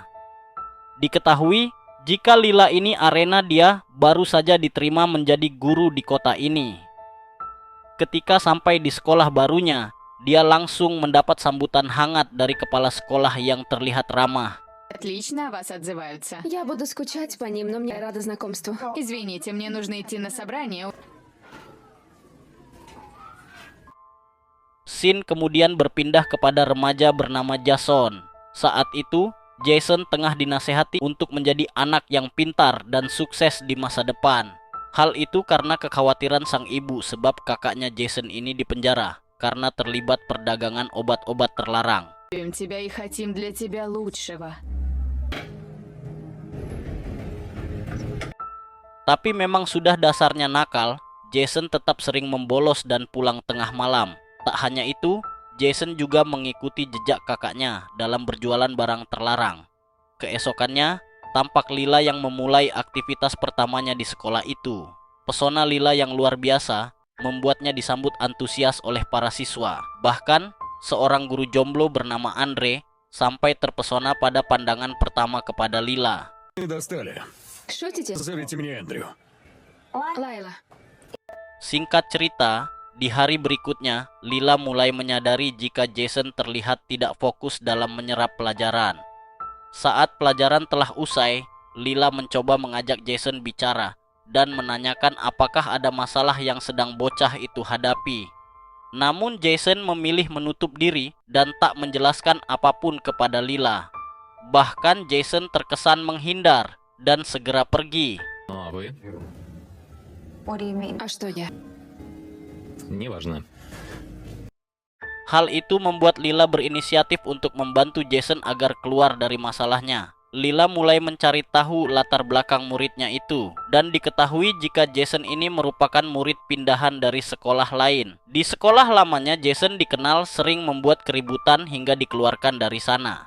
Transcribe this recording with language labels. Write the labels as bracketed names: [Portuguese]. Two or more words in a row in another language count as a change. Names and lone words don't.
[Indonesian] Diketahui, jika Lila ini arena dia baru saja diterima menjadi guru di kota ini. Ketika sampai di sekolah barunya, dia langsung mendapat sambutan hangat dari kepala sekolah yang terlihat ramah. [Russian] Отлично о вас отзываются. Я буду скучать по ним, но мне рада знакомству. Извините, мне нужно идти на собрание. [Indonesian] Scene kemudian berpindah kepada remaja bernama Jason. Saat itu, Jason tengah dinasehati untuk menjadi anak yang pintar dan sukses di masa depan. Hal itu karena kekhawatiran sang ibu sebab kakaknya Jason ini dipenjara karena terlibat perdagangan obat-obat terlarang. [Russian] Любим тебя и хотим для тебя лучшего. [Indonesian] Tapi memang sudah dasarnya nakal, Jason tetap sering membolos dan pulang tengah malam. Tak hanya itu, Jason juga mengikuti jejak kakaknya dalam berjualan barang terlarang. Keesokannya, tampak Lila yang memulai aktivitas pertamanya di sekolah itu. Pesona Lila yang luar biasa membuatnya disambut antusias oleh para siswa. Bahkan, seorang guru jomblo bernama Andre sampai terpesona pada pandangan pertama kepada Lila. [Russian] Не достали. Шутите? Зовите меня Эндрю. Лайла, [Indonesian] Singkat cerita, di hari berikutnya, Lila mulai menyadari jika Jason terlihat tidak fokus dalam menyerap pelajaran. Saat pelajaran telah usai, Lila mencoba mengajak Jason bicara dan menanyakan apakah ada masalah yang sedang bocah itu hadapi. Namun Jason memilih menutup diri dan tak menjelaskan apapun kepada Lila. Bahkan Jason terkesan menghindar dan segera pergi. [Russian] А вы? [English] what do you mean? [Russian] а что я? Неважно. [Indonesian] Hal itu membuat Lila berinisiatif untuk membantu Jason agar keluar dari masalahnya. Lila mulai mencari tahu latar belakang muridnya itu, dan diketahui jika Jason ini merupakan murid pindahan dari sekolah lain. Di sekolah lamanya, Jason dikenal sering membuat keributan hingga dikeluarkan dari sana.